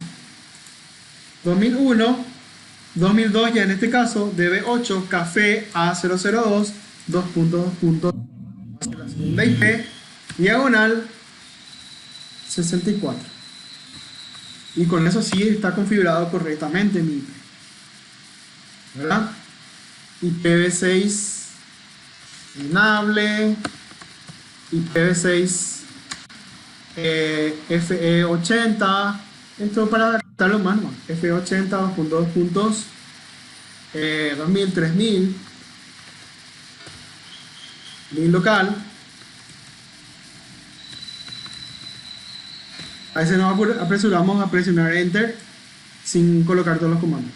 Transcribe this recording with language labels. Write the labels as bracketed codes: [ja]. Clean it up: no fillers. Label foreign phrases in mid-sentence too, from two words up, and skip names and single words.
[es] 2001, 2002 ya en este caso, DB8, café A002, 2.2. La segunda IP, diagonal 64. Y con eso sí está configurado correctamente mi IP, ¿verdad? [en] IPv6 enable, IPv6 FE80, [es] esto para adaptarlo más, ¿no? FE80, 2.2 puntos, 2000, 3000, [en] link local. [es] A veces nos apresuramos a presionar Enter sin colocar todos los comandos.